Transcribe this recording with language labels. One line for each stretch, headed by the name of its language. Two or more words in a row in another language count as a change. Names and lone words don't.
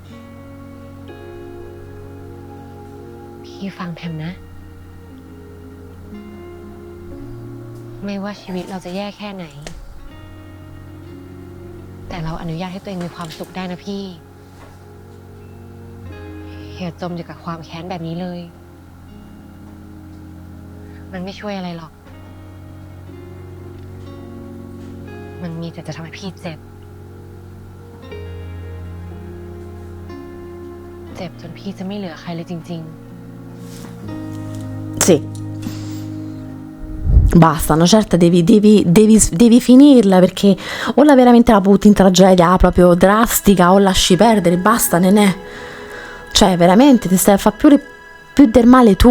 Thai: พี่ฟังแพมนะ ไม่ว่าชีวิตเราจะแย่แค่ไหน แต่เราอนุญาตให้ตัวเองมีความสุขได้นะพี่อย่าจมอยู่กับความแค้นแบบนี้เลย มันไม่ช่วยอะไรหรอก มันมีแต่จะทำให้พี่เจ็บ เจ็บจนพี่จะไม่เหลือใครเลยจริง
Italian: Sì. Basta, una certa devi finirla perché o la veramente la butti in tragedia proprio drastica o lasci perdere, basta, Nenè. Cioè, veramente ti stai a fare più del male tu.